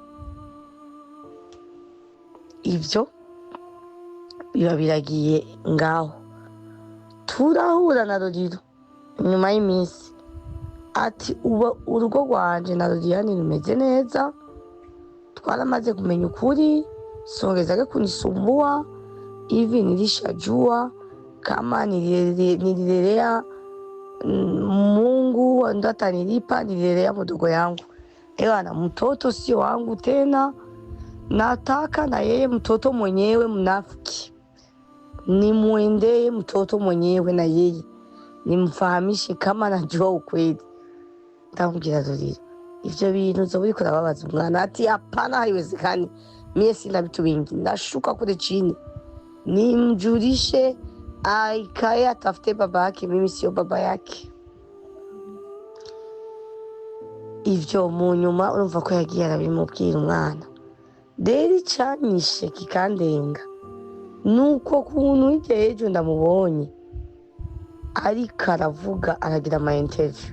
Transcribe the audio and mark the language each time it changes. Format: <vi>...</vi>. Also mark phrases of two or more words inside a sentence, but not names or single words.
<rn>Ivyo biba biragiye ngaho. Turahura na Roriro nyuma y'iminsi ati uba urugo rwanje na Liliane rumeze neza, twaramaze kumenya ukuri,</rn> <sw>songezake kunisumbua hivi, nilishajua kama nililelea Mungu ndo atanilipa, nililelea mdogo yangu. Ewana, mtoto sio wangu tena, nataka na yeye mtoto mwenyewe mnafiki nimwendee mtoto mwenyewe na yeye nimfahamishe kama najua ukweli.</sw> <rn>Ndamubwira Roriro ivyo bintu zo buriko urababaza umwana.</rn> <sw>Ati hapana, haiwezekani, mie sina vitu vingi, ndashuka kule chini nimjulishe aikae atafute baba yake, mimi sio baba yake.</sw> <rn>Ivyo mu nyuma urumva ko yagiye arabimubwira umwana. Rero icanyishe kikandenga nuko kuntu hirya y'ejo ndamubonye ariko aravuga, aragira ama interview.</rn>